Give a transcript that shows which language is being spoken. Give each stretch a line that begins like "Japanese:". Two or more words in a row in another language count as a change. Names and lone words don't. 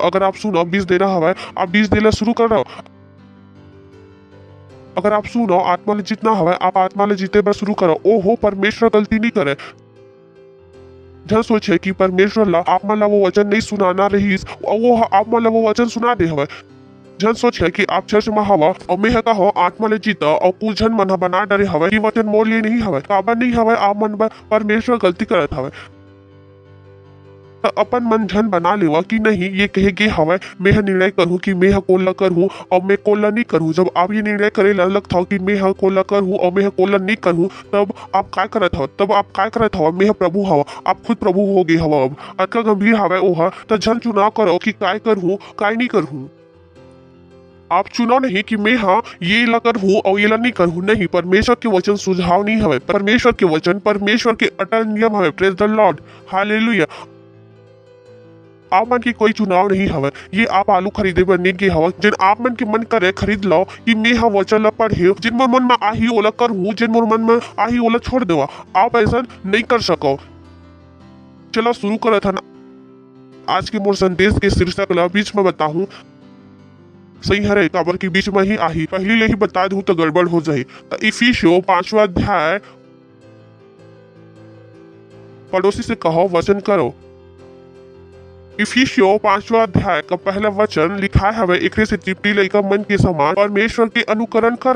Chhattisgarhi: अगर आप सुनो 20 देना हवा आप 20 देना शुरू कर दो। अगर आप सुनो आत्मा ले जीतना हवा आप आत्मा ले जीते बर शुरू करो। ओहो परमेश्वर गलती नहीं करे। जन सोचे कि परमेश्वर ला आप मन ला वो वचन नहीं सुनाना रहीस और वो आप मन ला वो वचन सुना दे हवे। जन सोचे कि आप चर्च में हवा और मैं का हो आत्मा ले जीता और कुछ जन मन बना डरे हवे कि वचन मोर लिए नहीं हवे, काबर नहीं हवे आप मन परमेश्वर गलती करत हवे। तो अपन मन झन बना लेवा कि नहीं ये कहे के हवे मैं निर्णय करूँ कि मैं कोला करूँ और मैं कोला नहीं करूँ। जब आप ये निर्णय करे लगता हो कि मैं कोला करूँ और मैं कोला नहीं करूँ तब आप काय करत हवा मैं प्रभु हवा, आप खुद प्रभु हो गए हवा। अब अतका गंभीर हवा ओहा तो झन चुनाव करो कि काय करूँ काय नहीं करूँ। आप चुनाव नहीं कि मैं ये ला करूँ और ये ला नहीं करूँ, नहीं। परमेश्वर के वचन सुझाव नहीं हवे, परमेश्वर के वचन परमेश्वर के अटल नियम हवे।
English: Praise the Lord. Hallelujah.
Chhattisgarhi: आप मन की कोई चुनाव नहीं हवे। ये आप आलू खरीदे बर नहीं गे हवा। जिन आप मन के मन करे खरीद लो कि मैं वचन ला पढ़े, जिन मोर मन में आही ओला करूँ, जिन मोर मन में आही ओला छोड़ देवा। आप ऐसा नहीं कर सको। चलो शुरू करत हन। आज के मोर संदेश के शीर्षक ला बीच में बताऊं सही हरे, काबर की बीच में ही आही पहली ले ही बता दूं तो गड़बड़ हो जाए। तो इफिसियों 5वां अध्याय पड़ोसी से कहो वचन करो। इफिसियों 5वां अध्याय का पहला वचन लिखा है एकरे से चिपटी लइका मन के समान परमेश्वर के अनुकरण करो।